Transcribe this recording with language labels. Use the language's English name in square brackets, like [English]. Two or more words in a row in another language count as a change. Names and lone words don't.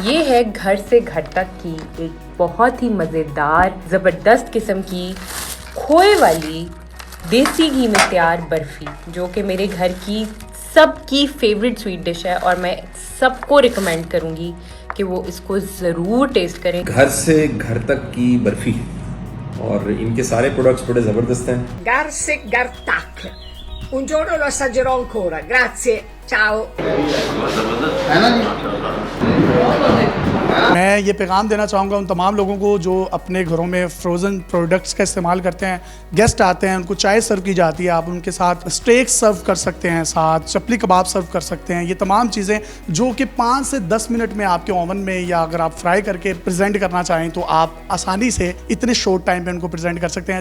[Hindi] ये है घर से घर तक की एक बहुत ही मज़ेदार ज़बरदस्त किस्म की खोए वाली देसी घी में तैयार बर्फ़ी, जो कि मेरे घर की सबकी [English] favourite sweet dish [Hindi] है, और मैं सबको रिकमेंड करूँगी कि वो इसको ज़रूर टेस्ट करें। घर से घर तक की बर्फ़ी, और इनके सारे प्रोडक्ट्स बड़े ज़बरदस्त हैं। Gar se gar tac. [Italian] Un giorno lo assaggerò ancora. Grazie. Ciao. [Hindi] मैं ये पैगाम देना चाहूँगा उन तमाम लोगों को जो अपने घरों में [English] frozen products [Hindi] का इस्तेमाल करते हैं। गेस्ट आते हैं, उनको चाय सर्व की जाती है, आप उनके साथ [English] steak serve [Hindi] कर सकते हैं, साथ चपली कबाब सर्व कर सकते हैं। ये तमाम चीज़ें जो कि 5 से 10 मिनट में आपके ओवन में, या अगर आप फ्राई करके प्रेजेंट करना चाहें तो आप आसानी से इतने [English] short time [Hindi] में उनको प्रेजेंट कर सकते हैं।